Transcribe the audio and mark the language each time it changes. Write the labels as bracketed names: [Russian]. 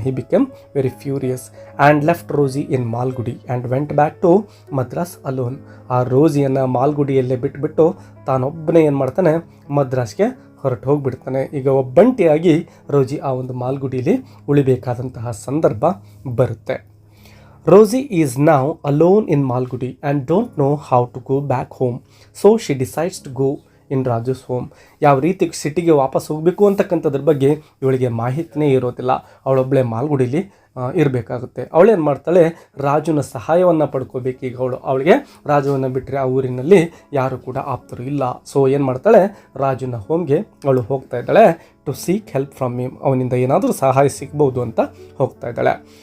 [English] He became very furious and left Rosie in Malgudi and went back to Madras alone. [Kannada] ಆ ರೋಸಿಯನ್ನು ಮಾಲ್ಗುಡಿಯಲ್ಲೇ ಬಿಟ್ಬಿಟ್ಟು ತಾನೊಬ್ಬನೇ ಏನು ಮಾಡ್ತಾನೆ, ಮದ್ರಾಸ್ಗೆ ಹೊರಟು ಹೋಗಿಬಿಡ್ತಾನೆ. ಈಗ ಒಬ್ಬಂಟಿಯಾಗಿ ರೋಸಿ ಆ ಒಂದು ಮಾಲ್ಗುಡಿಯಲ್ಲಿ ಉಳಿಬೇಕಾದಂತಹ ಸಂದರ್ಭ ಬರುತ್ತೆ. [English] Rosie is now alone in Malgudi and don't know how to go back home. So she decides to go in Raju's home. [Kannada] ಯಾವ ರೀತಿ ಸಿಟಿಗೆ ವಾಪಸ್ ಹೋಗಬೇಕು ಅಂತಕ್ಕಂಥದ್ರ ಬಗ್ಗೆ ಇವಳಿಗೆ ಮಾಹಿತಿನೇ ಇರೋದಿಲ್ಲ. ಅವಳೊಬ್ಬಳೆ ಮಾಲ್ಗುಡಿಲಿ ಇರಬೇಕಾಗುತ್ತೆ. ಅವಳೇನು ಮಾಡ್ತಾಳೆ, ರಾಜುನ ಸಹಾಯವನ್ನು ಪಡ್ಕೋಬೇಕು. ಈಗ ಅವಳಿಗೆ ರಾಜುವನ್ನು ಬಿಟ್ಟರೆ ಆ ಊರಿನಲ್ಲಿ ಯಾರು ಕೂಡ ಆಪ್ತರು ಇಲ್ಲ. ಸೊ ಏನು ಮಾಡ್ತಾಳೆ, ರಾಜುನ ಹೋಮ್ಗೆ ಅವಳು ಹೋಗ್ತಾ ಇದ್ದಾಳೆ. [English] to seek help from him, [Kannada] ಅವನಿಂದ ಏನಾದರೂ ಸಹಾಯ ಸಿಗ್ಬೋದು ಅಂತ ಹೋಗ್ತಾ ಇದ್ದಾಳೆ.